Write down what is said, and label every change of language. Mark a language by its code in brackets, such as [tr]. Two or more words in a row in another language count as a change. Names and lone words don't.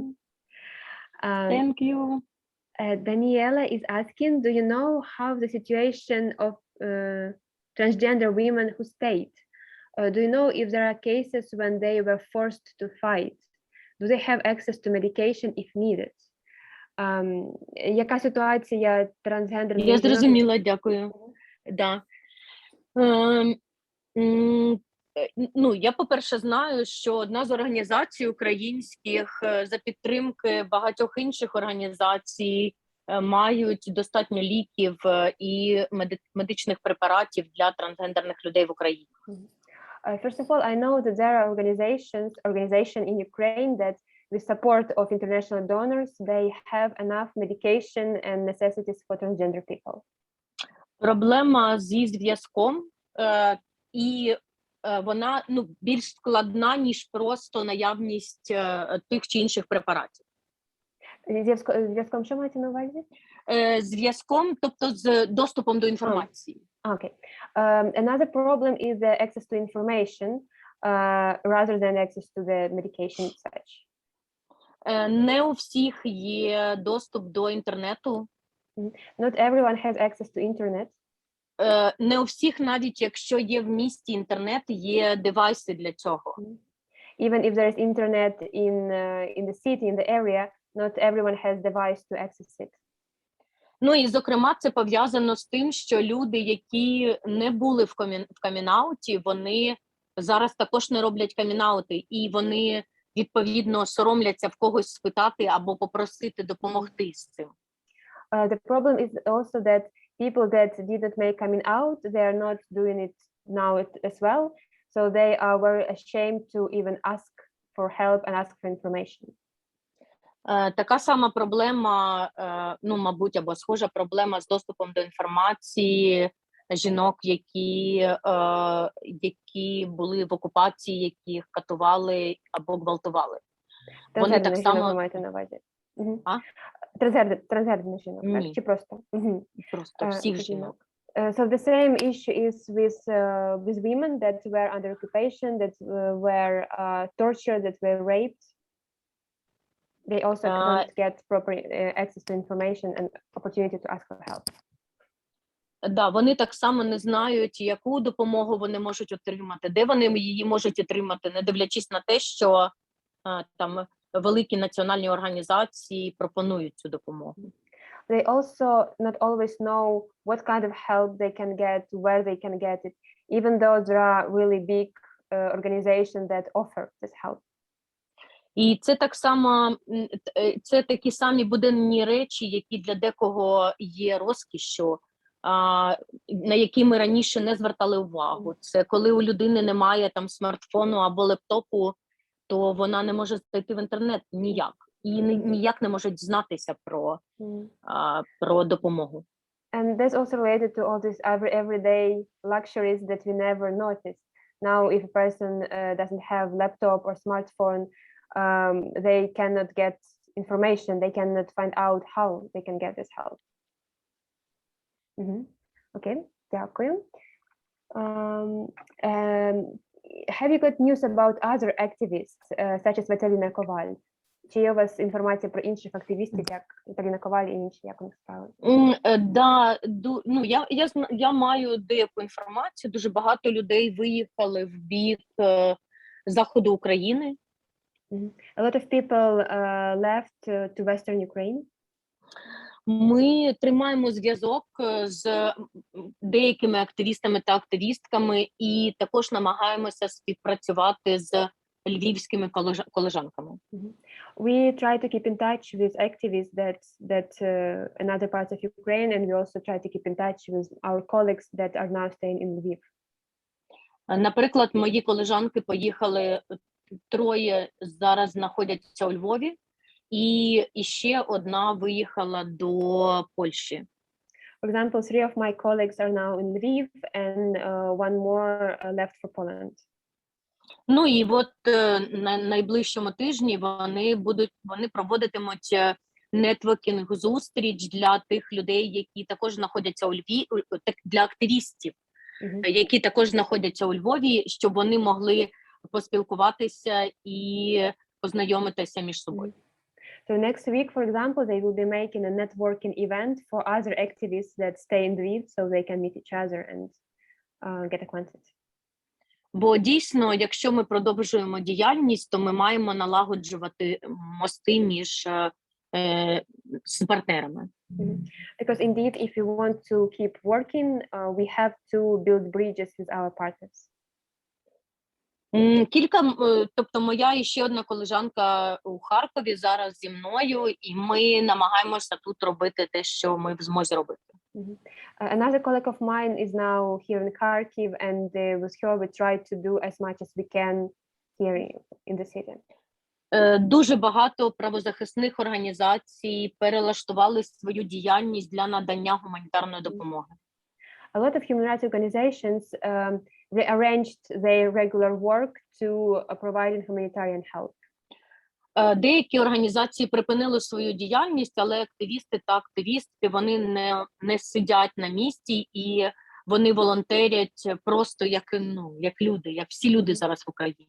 [en] Thank you. Daniela is asking, do you know how the situation of transgender women who stayed? Do you know if there are cases when they were forced to fight? Do they have access to medication if needed? [uk] Яка ситуація трансгендерних? Я зрозуміла, дякую. Да. Ну, я, по-перше, знаю, що одна з організацій українських за підтримки багатьох інших організацій мають достатньо ліків і медичних препаратів для трансгендерних людей в Україні. [en] First of all, I know that there are organization in Ukraine that with support of international donors, they have enough medication and necessities for transgender people. [uk] Проблема зі зв'язком, і вона більш складна, ніж просто наявність тих чи інших препаратів. Зв'язком що маєте на увазі? Зв'язком, тобто з доступом до інформації. [en] Okay. Another problem is the access to information rather than access to the medication such. [uk] Не у всіх є доступ до інтернету. [en] Not everyone has access to internet. [uk] Не у всіх, навіть якщо є в місті інтернет, є девайси для цього. [en] Even if there is internet in the city, in the area, not everyone has device to access it. [uk] Ну і, зокрема, це пов'язано з тим, що люди, які не були в камін-ауті, вони зараз також не роблять камін-аути, і вони, відповідно, соромляться в когось спитати або попросити допомогти з цим. [en] The problem is also that people that didn't make coming out, they are not doing it now as well. So they are very ashamed to even ask for help and ask for information. [uk] Така сама проблема, ну, мабуть, або схожа проблема з доступом до інформації жінок, які були в окупації, яких катували або гвалтували. Вони так само... маєте на увазі? А? Трансгендерних жінок, так? Чи просто? Просто всіх жінок. [en] So the same issue is with women that were under occupation, that were tortured, that were raped. They also can't get proper access to information and opportunity to ask for help. [uk] Да, вони так само не знають, яку допомогу вони можуть отримати, де вони її можуть отримати, не дивлячись на те, що там великі національні організації пропонують цю допомогу. [en] They also not always know what kind of help they can get, where they can get it, even though there are really big organizations that offer this help. [uk] І це так само, це такі самі буденні речі, які для декого є розкішшю, на які ми раніше не звертали увагу. Це коли у людини немає там смартфону або лептопу, то вона не може зайти в інтернет ніяк. І ніяк не можуть дізнатися про допомогу. [en] And that's also related to all these everyday luxuries that we never noticed. Now, if a person doesn't have laptop or smartphone, they cannot get information. They cannot find out how they can get this help. [uk] Okay, дякую. [en] Have you got news about other activists, such as Віталіна Коваль? [uk] Чи є у вас інформація про інших активістів, як Віталіна Коваль і інші, як у них справи? Да, ну, я маю деяку інформацію. Дуже багато людей виїхали в бік заходу України. [en] A lot of people left to Western Ukraine. [uk] Ми тримаємо зв'язок з деякими активістами та активістками і також намагаємося співпрацювати з львівськими колежанками. [en] We try to keep in touch with activists that in other parts of Ukraine, and we also try to keep in touch with our colleagues that are now staying in Lviv. [uk] Наприклад, мої колежанки поїхали, троє зараз знаходяться у Львові, і ще одна виїхала до Польщі. [en] For example, 3 of my colleagues are now in Lviv, and one more left for Poland. [uk] Ну і от на найближчому тижні вони проводитимуть нетворкінг-зустріч для тих людей, які також знаходяться у Львові, для активістів, які також знаходяться у Львові, щоб вони могли поспілкуватися і познайомитися між собою. [en] So next week, for example, they will be making a networking event for other activists that stay in Lviv, so they can meet each other and get acquainted. [uk] Бо дійсно, якщо ми продовжуємо діяльність, то ми маємо налагоджувати мости між з партнерами. [en] Because indeed, if we want to keep working, we have to build bridges with our partners. [uk] Тобто моя і ще одна колежанка у Харкові зараз зі мною, і ми намагаємося тут робити те, що ми в змозі робити. [en] Another colleague of mine is now here in Kharkiv, and with her we try to do as much as we can here in the city. [uk] Дуже багато правозахисних організацій перелаштували свою діяльність для надання гуманітарної допомоги. [en] A lot of human rights organizations rearranged their regular work to provide humanitarian help. [uk] Деякі організації припинили свою діяльність, але активісти та активістки, вони не сидять на місці, і вони волонтерять просто як люди, як всі люди зараз в Україні.